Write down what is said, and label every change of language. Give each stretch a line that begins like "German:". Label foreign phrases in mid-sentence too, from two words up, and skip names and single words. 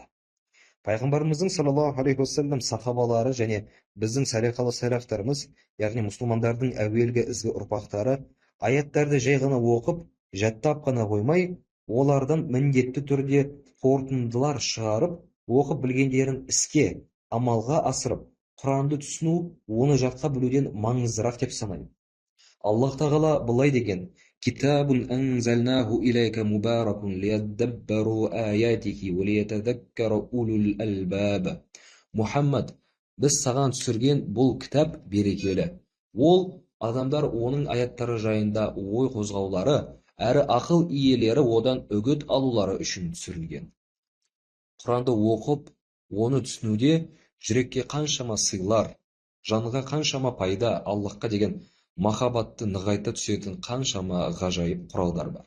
Kazakh: Пайғамбарымыздың
Arabic: صلى الله عليه وسلم
Kazakh: сахабалары және біздің салиқалы сәләфтарымыз, яғни мұсылмандардың әуелгі ізгі ұрпақтары, аяттарды жай ғана оқып, жаттап қана қоймай, олардан міндетті түрде қорытындылар шығарып, оқып білгендерін іске, амалға асырып, Құранды түсіну, оны жатқа білуден маңыздырақ деп санайды. Аллах тағала былай деген:
Arabic: «كتاب أنزلناه إليك مبارك ليدبروا آياته وليتذكر أولو الألباب».
Kazakh: Мұхаммад, біз саған түсірген бұл кітап берекелі. Ол адамдар оның аяттары жайында ой қозғаулары, әрі ақыл иелері одан үгіт алулары үшін түсірілген. Құранды оқып, оны түсінуде жүрекке қаншама сыйлар, жанға қаншама пайда, Аллахқа деген махаббатты нығайта түсетін қаншама ғажайып құралдар бар.